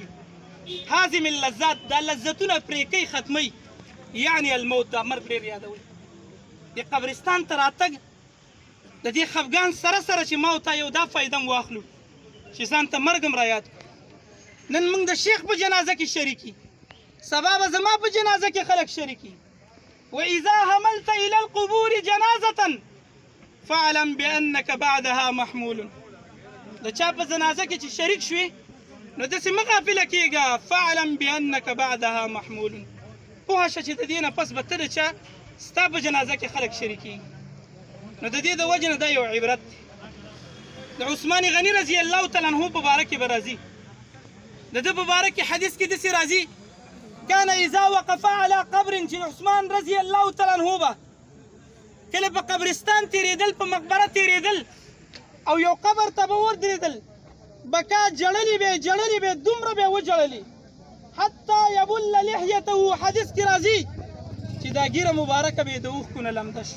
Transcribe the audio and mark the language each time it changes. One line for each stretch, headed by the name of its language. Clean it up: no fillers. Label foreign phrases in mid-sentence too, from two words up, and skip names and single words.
Arabic: هاضم اللذات
Pashto: دا لذتونه پرې کوي ختموي، یعنی الموت دا مرګ ډېر یادوئ. د قبرستان ته راتګ د دې خفګان سره سره چې ما او تا یو دا فایده هم واخلو چې ځان ته مرګ هم رایاد کړو. نن موږ د شیخ په جنازه کې شریکي، سبا به زما په جنازه کې خلک شریکي.
Arabic: واذا حملت الى القبور جنازه فاعلم بانك بعدها محمول.
Pashto: د چا په جنازه کې چې شریک شوې نو داسې مه غافله کېږه،
Arabic: فاعلم بانك بعدها محمول.
Pashto: پوهه شه چې د دې نه پس به ته د چا ستا په جنازه کې خلک شریکېږي. نو د دې د وجې نه دا یو عبرت دی. د عثمان غني رضی الله تعالی عنه په باره کې به راځي، د ده په باره کې حدیث کې داسې راځي
Arabic: کان اذا وقف على قبر،
Pashto: چې عثمان رضی الله تعالی عنه به کله په قبرستان تېرېدل، په مقبره تېرېدل او یو قبر ته به ودرېدل، بکا جړلې به جړلې به دومره به وجړلې
Arabic: حتی یبل لحیته.
Pashto: حدیث کې راځي چې دا ګیره مبارکه به د اوښکو نه لمده شي.